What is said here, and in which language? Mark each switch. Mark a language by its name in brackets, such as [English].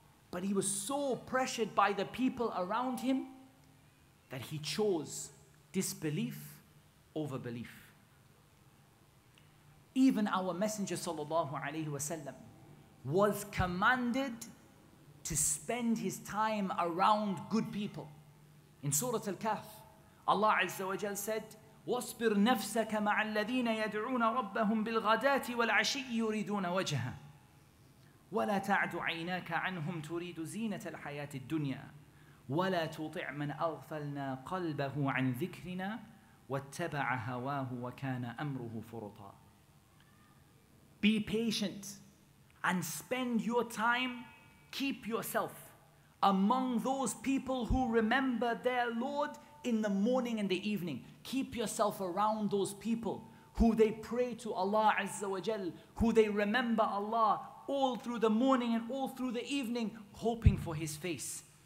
[English] But he was so pressured by the people around him that he chose disbelief over belief. Even our Messenger ﷺ was commanded to spend his time around good people. In Surah Al-Kahf, Allah Azza wa Jal said, [Arabic] وَاصْبِرْ نَفْسَكَ مَعَ الَّذِينَ يَدْعُونَ رَبَّهُمْ بِالْغَدَاةِ وَالْعَشِيِّ يُرِيدُونَ وَجْهَهُ وَلَا تَعْدُ عَيْنَاكَ عَنْهُمْ تُرِيدُ زِينَةَ الْحَيَاةِ الدُّنْيَا وَلَا تُطِعْ مَنْ أَغْفَلْنَا قَلْبَهُ عَنْ ذِكْرِنَا وَاتَّبَعَ هَوَاهُ وَكَانَ أَمْرُهُ فُرُطًا. [English] Be patient and spend your time, keep yourself among those people who remember their Lord in the morning and the evening. Keep yourself around those people who they pray to Allah Azza wa Jal, who they remember Allah all through the morning and all through the evening, hoping for His face.